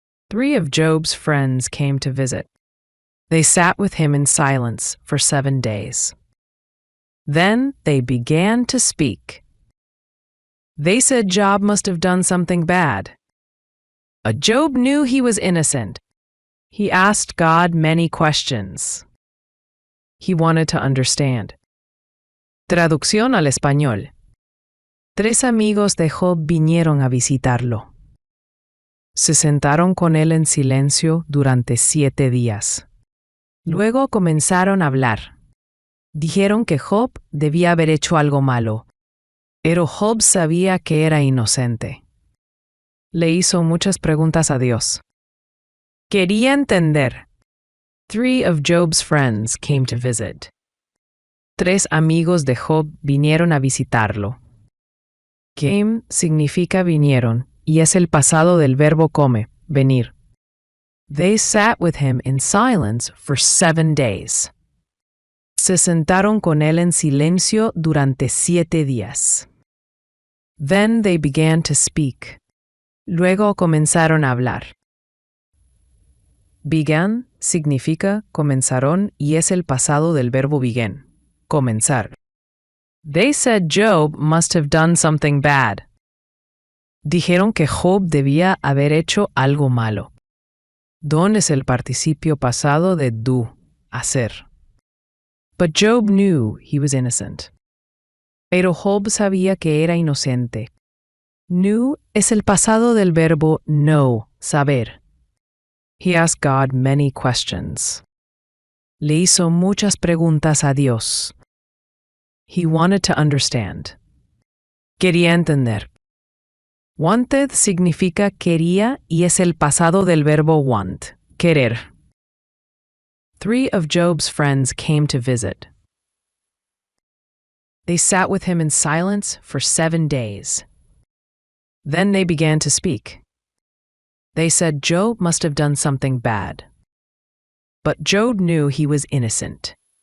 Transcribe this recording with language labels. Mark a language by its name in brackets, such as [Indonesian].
[English] 3 of Job's friends came to visit. They sat with him in silence for 7 days. Then they began to speak. They said Job must have done something bad. But Job knew he was innocent. He asked God many questions. He wanted to understand. [Spanish] Traducción al español. 3 amigos de Job vinieron a visitarlo. Se sentaron con él en silencio durante 7 días. Luego comenzaron a hablar. Dijeron que Job debía haber hecho algo malo, pero Job sabía que era inocente. Le hizo muchas preguntas a Dios. Quería entender. [English] 3 of Job's friends came to visit. [Spanish] 3 amigos de Job vinieron a visitarlo. Came significa vinieron y es el pasado del verbo come, venir. [English] They sat with him in silence for 7 days. [Spanish] Se sentaron con él en silencio durante 7 días. [English] Then they began to speak. [Spanish] Luego comenzaron a hablar. Began significa comenzaron y es el pasado del verbo begin, comenzar. [English] They said Job must have done something bad. [Spanish] Dijeron que Job debía haber hecho algo malo. Don es el participio pasado de do, hacer. [English] But Job knew he was innocent. [Spanish] Pero Job sabía que era inocente. Knew es el pasado del verbo know, saber. [English] He asked God many questions. [Spanish] Le hizo muchas preguntas a Dios. [English] He wanted to understand. [Spanish] Quería entender. Wanted significa quería y es el pasado del verbo want, querer. [English] 3 of Job's friends came to visit. They sat with him in silence for 7 days. Then they began to speak. They said Job must have done something bad. But Job knew he was innocent.